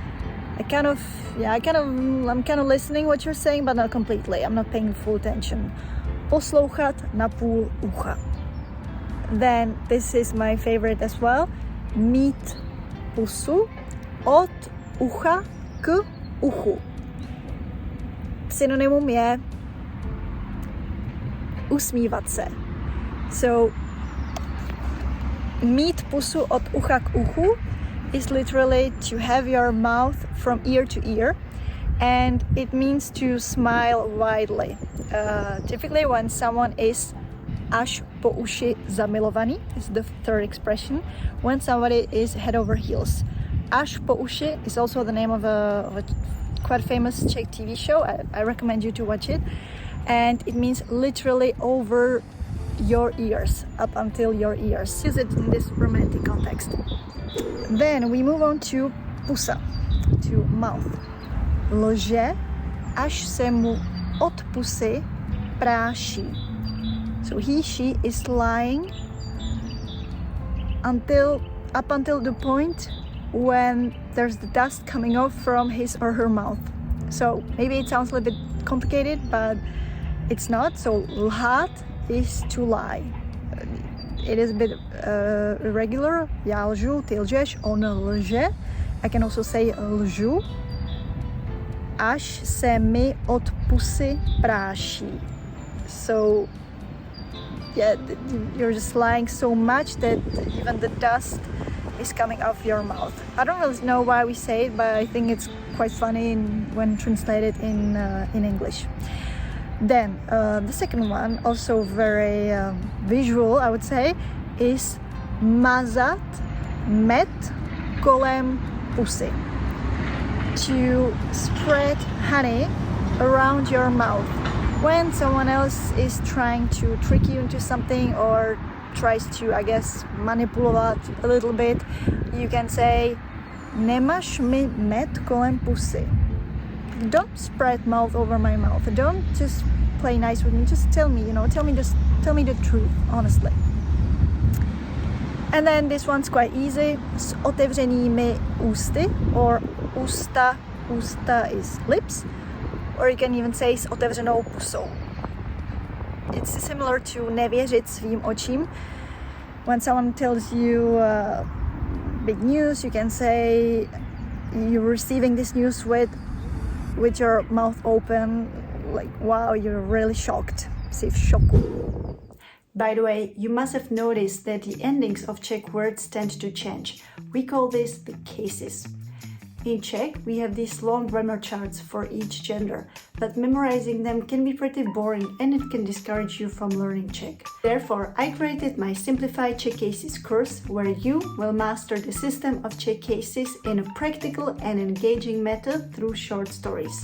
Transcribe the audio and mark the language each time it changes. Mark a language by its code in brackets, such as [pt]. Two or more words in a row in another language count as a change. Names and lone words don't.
[en] I'm kind of listening what you're saying, but not completely. I'm not paying full attention. [cs] Poslouchat na půl ucha. [en] Then this is my favorite as well. [cs] Mít pusu od ucha k uchu. Synonymum je usmívat se. [en] So [cs] mít pusu od ucha k uchu [en] is literally to have your mouth from ear to ear, and it means to smile widely. Typically when someone is [cs] až po uši zamilovaný [en] is the third expression, when somebody is head over heels. [cs] Až po uši [en] is also the name of a quite famous Czech TV show. I recommend you to watch it, and it means literally over your ears, up until your ears. Use it in this romantic context. Then we move on to pusa, to mouth. [cs] Lže, až se mu od pusy práší. [en] So she is lying up until the point when there's the dust coming off from his or her mouth. So maybe it sounds a little bit complicated, but it's not. So lhát is to lie. It is a bit irregular. [cs] Já lžu, ty lžeš, on lže. [en] I can also say lžu. [cs] Až se mi od pusy práší. [en] So yeah, you're just lying so much that even the dust is coming off your mouth. I don't really know why we say it, but I think it's quite funny when translated in English. Then the second one, also very visual, I would say, is [cs] mazat med kolem pusy. [en] To spread honey around your mouth. When someone else is trying to trick you into something or tries to, I guess, manipulovat a little bit, you can say [cs] Nemáš mi med kolem pusy. [en] Don't spread mouth over my mouth. Don't just play nice with me. Just tell me, tell me the truth, honestly. And then this one's quite easy. [cs] S otevřenými ústy, [en] or usta is lips, or you can even say [cs] s otevřenou pusou. [en] It's similar to [cs] nevěřit svým očím. [en] When someone tells you big news, you can say you're receiving this news with your mouth open, like wow, you're really shocked. [cs] Jsi v šoku. [en] By the way, you must have noticed that the endings of Czech words tend to change. We call this the cases. In Czech, we have these long grammar charts for each gender, but memorizing them can be pretty boring and it can discourage you from learning Czech. Therefore, I created my Simplified Czech Cases course, where you will master the system of Czech cases in a practical and engaging method through short stories.